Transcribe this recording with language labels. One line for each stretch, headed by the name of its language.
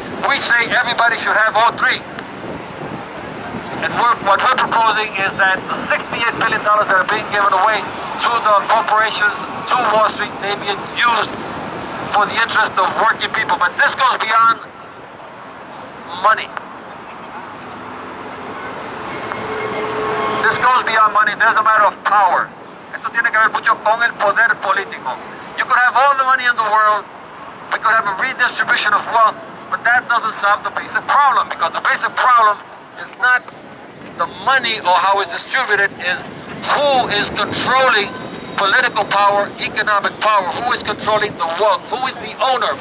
English: We say everybody should have all three. And what we're proposing is that the $68 billion that are being given away to the corporations, to Wall Street, they be used for the interest of working people. But this goes beyond money. This goes beyond money. There's a matter of power.
Spanish: Esto tiene que ver mucho con el poder político.
English: You could have all the money in the world. We could have a redistribution of wealth, but that doesn't solve the basic problem, because the basic problem is not the money or how it's distributed, is who is controlling political power, economic power, who is controlling the wealth, who is the owner.